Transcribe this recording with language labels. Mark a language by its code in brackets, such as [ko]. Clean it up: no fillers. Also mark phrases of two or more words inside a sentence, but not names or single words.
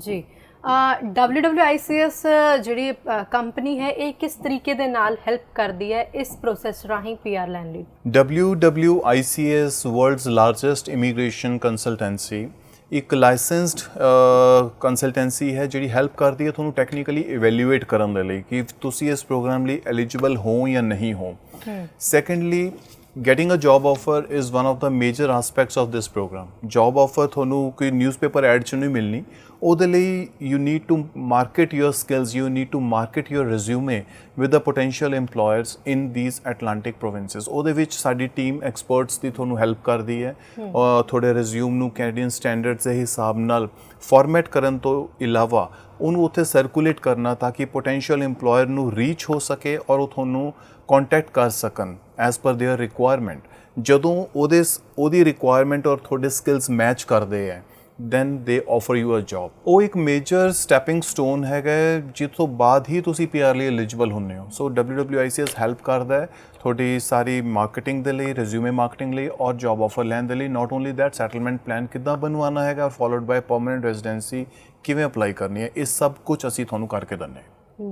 [pa] ਜੀ WWICS ਜਿਹੜੀ ਕੰਪਨੀ ਹੈ ਇਹ ਕਿਸ ਤਰੀਕੇ ਦੇ ਨਾਲ ਹੈਲਪ ਕਰਦੀ ਹੈ ਇਸ ਪ੍ਰੋਸੈਸ ਰਾਹੀਂ PR ਲੈਣ ਲਈ? WWICS [en] world's largest immigration consultancy [pa] ਇੱਕ ਲਾਇਸੈਂਸਡ ਕੰਸਲਟੈਂਸੀ ਹੈ ਜਿਹੜੀ ਹੈਲਪ ਕਰਦੀ ਹੈ ਤੁਹਾਨੂੰ [en] technically evaluate [pa] ਕਰਨ ਦੇ ਲਈ ਕਿ ਤੁਸੀਂ ਇਸ ਪ੍ਰੋਗਰਾਮ ਲਈ ਐਲੀਜੀਬਲ ਹੋ ਜਾਂ ਨਹੀਂ ਹੋ। ਸੈਕੰਡਲੀ, [en] getting a job offer is one of the major aspects of this program। job offer [pa] ਤੁਹਾਨੂੰ ਕੋਈ ਨਿਊਜ਼ਪੇਪਰ ਐਡ 'ਚ ਨਹੀਂ ਮਿਲਣੀ, ਉਹਦੇ ਲਈ [en] you need to market your skills, you need to market your resume with the potential employers in these Atlantic provinces। [pa] ਉਹਦੇ ਵਿੱਚ ਸਾਡੀ ਟੀਮ ਐਕਸਪਰਟਸ ਦੀ ਤੁਹਾਨੂੰ ਹੈਲਪ ਕਰਦੀ ਹੈ ਤੁਹਾਡੇ ਰਿਜ਼ਿਊਮ ਨੂੰ [en] Canadian standards [pa] ਦੇ ਹਿਸਾਬ ਨਾਲ ਫਾਰਮੈਟ ਕਰਨ ਤੋਂ ਇਲਾਵਾ ਉਹਨੂੰ ਉੱਥੇ ਸਰਕੂਲੇਟ ਕਰਨਾ ਤਾਂ ਕਿ [en] potential employer [pa] ਨੂੰ ਰੀਚ ਹੋ ਸਕੇ ਔਰ ਉਹ ਤੁਹਾਨੂੰ ਕੰਟੈਕਟ ਕਰ ਸਕਣ [en] as per their requirement. [pa] ਜਦੋਂ ਉਹਦੀ ਰਿਕੁਆਇਰਮੈਂਟ ਔਰ ਤੁਹਾਡੇ ਸਕਿੱਲਸ ਮੈਚ ਕਰਦੇ ਹੈ [en] then they offer you a job। [pa] ਉਹ ਇੱਕ [en] major stepping stone [pa] ਹੈਗਾ ਜਿਸ ਤੋਂ ਬਾਅਦ ਹੀ ਤੁਸੀਂ PR ਲਈ ਐਲੀਜੀਬਲ ਹੁੰਦੇ ਹੋ। ਸੋ WWICS ਹੈਲਪ ਕਰਦਾ ਹੈ ਤੁਹਾਡੀ ਸਾਰੀ ਮਾਰਕੀਟਿੰਗ ਦੇ ਲਈ, [en] resume marketing [pa] ਲਈ ਔਰ [en] job offer [pa] ਲੈਣ ਦੇ ਲਈ। [en] not only that, settlement plan [pa] ਕਿੱਦਾਂ ਬਣਵਾਉਣਾ ਹੈਗਾ [en] followed by permanent residency [pa] ਕਿਵੇਂ ਅਪਲਾਈ ਕਰਨੀ ਹੈ, ਇਹ ਸਭ ਕੁਝ ਅਸੀਂ ਤੁਹਾਨੂੰ ਕਰਕੇ ਦਿੰਦੇ ਹਾਂ।